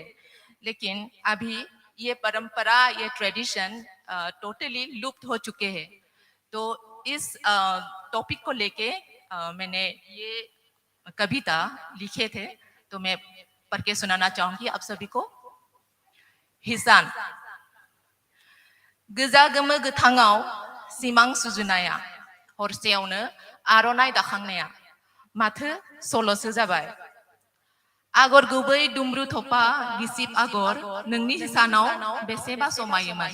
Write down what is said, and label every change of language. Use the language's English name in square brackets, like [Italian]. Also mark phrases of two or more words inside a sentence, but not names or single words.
[Hindi] लेकिन अभी ये परंपरा, ये [English] tradition totally [Hindi] लुप्त हो चुके हैं। तो इस टॉपिक को लेके मैंने ये कविता लिखे थे, तो मैं पढ़ के सुनाना चाहूंगी आप सभी को। [Bodo] हिसान। गोजा गोमो गोथाङाव सिमां सुजुनाया, हरसेयावनो आर'नाइ दाखांनाया, माथो सल'सो जाबाय। आगर गुबै दुमब्रु थफा गिसिब आगर नोंनि हिसानाव बेसेबा समायोमोन।